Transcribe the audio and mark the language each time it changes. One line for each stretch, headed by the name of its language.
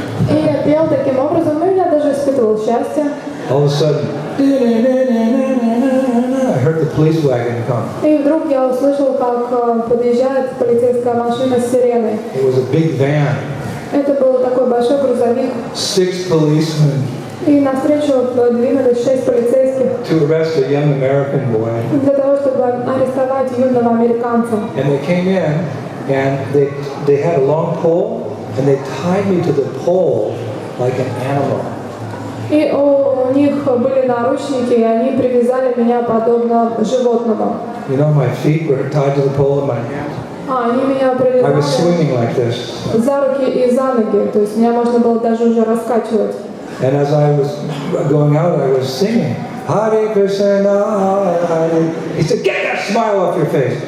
Russian: И я пел таким образом, и я даже испытывал счастье.
English: All of a sudden, I heard the police wagon come.
Russian: И вдруг я услышал, как подъезжает полицейская машина с сиреной.
English: It was a big van.
Russian: Это был такой большой грузовик.
English: 6 policemen
Russian: И навстречу двинулись 6 полицейских
English: to arrest a young American boy.
Russian: для того, чтобы арестовать юного американца.
English: And they came in and they had a long pole and they tied me to the pole like an animal.
Russian: И у них были наручники, и они привязали меня подобно животному.
English: You know, my feet were tied to the pole and my hands.
Russian: Они меня
English: I was
Russian: привязали
English: swinging like this.
Russian: за руки и за ноги, то есть меня можно было даже уже раскачивать.
English: And as I was going out, I was singing, Hare Krishna, Hare. He said, "Get that smile off your face.